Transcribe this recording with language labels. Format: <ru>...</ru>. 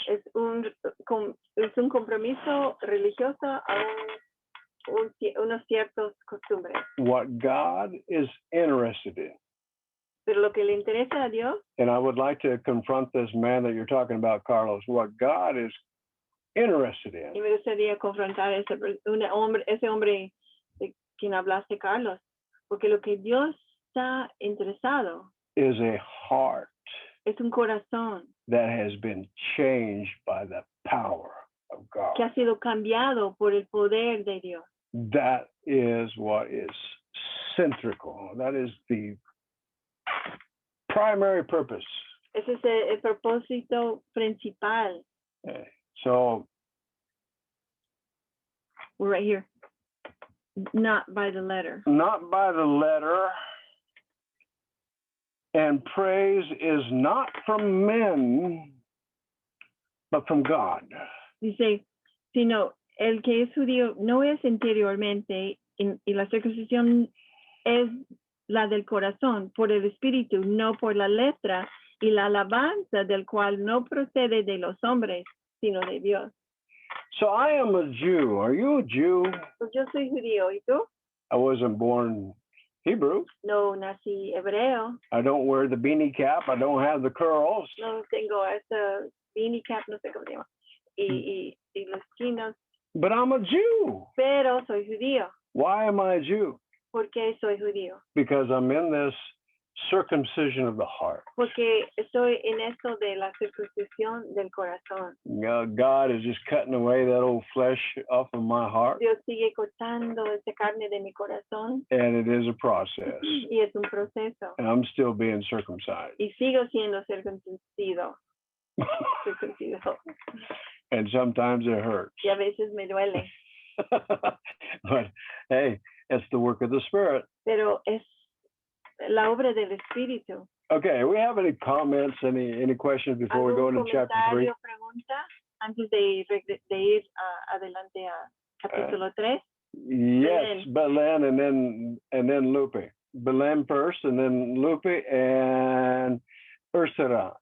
<es>Es un compromiso religioso a unos ciertos costumbres.</es> <en>What God is interested in.</en> <es>Pero lo que le interesa a Dios.</es> <en>And I would like to confront this man that you're talking about, Carlos. What God is interested in.</en> <es>Y me gustaría confrontar ese hombre de quien hablaste, Carlos, porque lo que Dios está interesado</es> <en>is a heart.</en> <es>Es un corazón</es> <en>that has been changed by the power of God.</en> <es>Que ha sido cambiado por el poder de Dios.</es> <en>That is what is central. That is the primary purpose.</en> <es>Ese es el propósito principal.</es> <en>Okay. So we're right here. Not by the letter. Not by the letter. And praise is not from men, but from God.</en> <es>Dice, sino el que es judío no es interiormente y la circuncisión es la del corazón, por el espíritu, no por la letra, y la alabanza del cual no procede de los hombres, sino de Dios.</es> <en>So I am a Jew. Are you a Jew?</en> <es>Pues yo soy judío, ¿y tú?</es> <en>I wasn't born Hebrew.</en> <es>No nací hebreo.</es> <en>I don't wear the beanie cap. I don't have the curls.</en> <es>No tengo ese</es> <en>beanie cap,</en> <es>no sé cómo se llama. Y los chinos.</es> <en>But I'm a Jew.</en> <es>Pero soy judío.</es> <en>Why am I a Jew?</en> <es>¿Por qué soy judío?</es> <en>Because I'm in this circumcision of the heart.</en> <es>Porque estoy en esto de la circuncisión del corazón.</es> <en>God is just cutting away that old flesh off of my heart.</en> <es>Dios sigue cortando esa carne de mi corazón.</es> <en>And it is a process.</en> <es>Y es un proceso.</es> <en>And I'm still being circumcised.</en> <es>Y sigo siendo circuncido. Circuncido.</es> <en>And sometimes it hurts.</en> <es>Y a veces me duele.</es> <en>But hey, it's the work of the Spirit.</en> <es>Pero es la obra del Espíritu.</es> <en>Okay, we have any comments, any questions before we go into chapter 3?</en> <es>Pregunta antes de ir adelante a capítulo 3?</es> <en>Yes, Belen and then Lupe. Belen first, and then Lupe and Ursula.</en>